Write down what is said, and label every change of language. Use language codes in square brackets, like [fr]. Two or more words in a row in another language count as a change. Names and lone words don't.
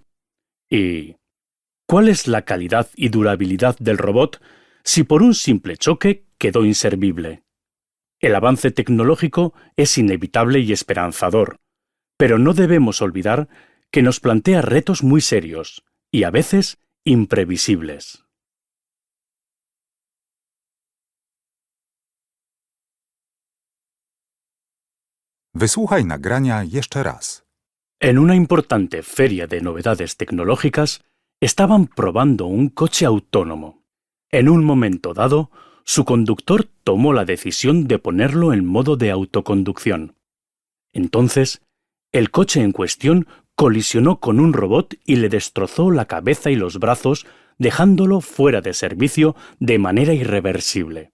[es] ¿Y cuál es la calidad y durabilidad del robot si por un simple choque quedó inservible? El avance tecnológico es inevitable y esperanzador, pero no debemos olvidar que nos plantea retos muy serios y a veces imprevisibles. [pl] Wysłuchaj nagrania jeszcze raz. [es] En una importante feria de novedades tecnológicas, estaban probando un coche autónomo. En un momento dado, su conductor tomó la decisión de ponerlo en modo de autoconducción. Entonces, el coche en cuestión colisionó con un robot y le destrozó la cabeza y los brazos, dejándolo fuera de servicio de manera irreversible.